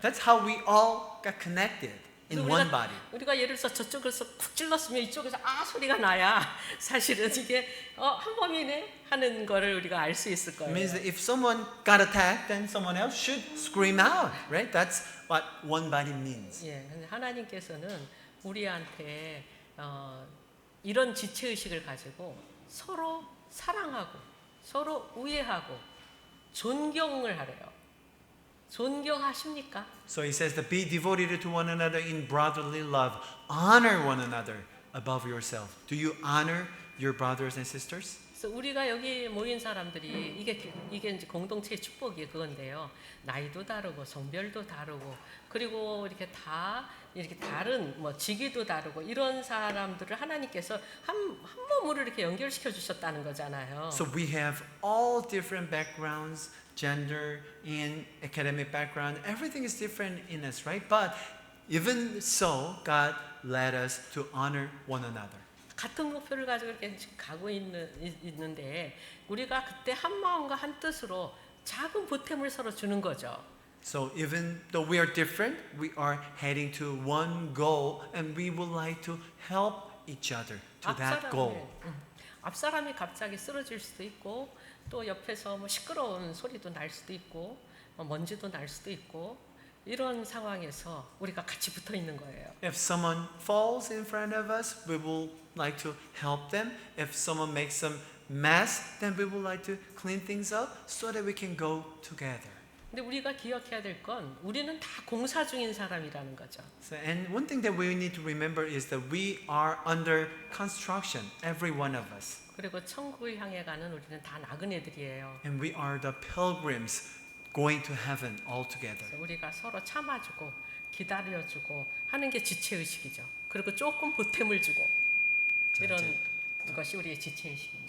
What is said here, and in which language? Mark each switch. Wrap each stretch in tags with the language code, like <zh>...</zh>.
<en>That's how we all got connected in</en> <ko>그래서</ko> <en>one body.</en> <ko>우리가 예를 들어서 저쪽에서 쿡 찔렀으면 이쪽에서 소리가 나야 사실은 이게 한 몸이네 하는 거를 우리가 알 수 있을</ko> <en>It</en> <ko>거예요.</ko> <en>means that if someone got attacked, then someone else should scream out, right? That's what one body means.</en> <ko>예, 근데 하나님께서는 우리한테 이런 지체 의식을 가지고 서로 사랑하고 서로 우애하고 존경을 하래요. 존경하십니까?</ko> <en>So he says that be devoted to one another in brotherly love. Honor one another above yourself. Do you honor your brothers and sisters?</en> <ko>그래서 우리가 여기 모인 사람들이 이게 이제 공동체의 축복이 그건데요. 나이도 다르고 성별도 다르고 그리고 이렇게 다른 뭐 직위도 다르고 이런 사람들을 하나님께서 한 몸으로 이렇게 연결시켜 주셨다는 거잖아요.</ko> <en>So we have all different backgrounds, gender and academic background. Everything is different in us, right? But even so, God led us to honor one another.</en> <ko>같은 목표를 가지고 이렇게 가고 있는데 우리가 그때 한 마음과 한 뜻으로 작은 보탬을 서로 주는 거죠.</ko> <en>So even though we are different, we are heading to one goal and we would like to help each other to that goal.</en> <ko>앞사람이 갑자기 쓰러질 수도 있고 또 옆에서 뭐 시끄러운 소리도 날 수도 있고 먼지도 날 수도 있고 이런 상황에서 우리가 같이 붙어 있는 거예요.</ko> <en>If someone falls in front of us, we will like to help them. If someone makes some mess, then we would like to clean things up so that we can go together.</en> <ko>근데 우리가 기억해야 될 건 우리는 다 공사 중인 사람이라는 거죠.</ko> <en>So, and one thing that we need to remember is that we are under construction, every one of us.</en> <ko>그리고 천국을 향해 가는 우리는 다 나그네들이에요.</ko> <en>And we are the pilgrims going to heaven all together.</en> <ko>그래서 우리가 서로 참아주고 기다려주고 하는 게 지체의식이죠. 그리고 조금 보탬을 주고 이런 것이 우리의 지체의식입니다.</ko>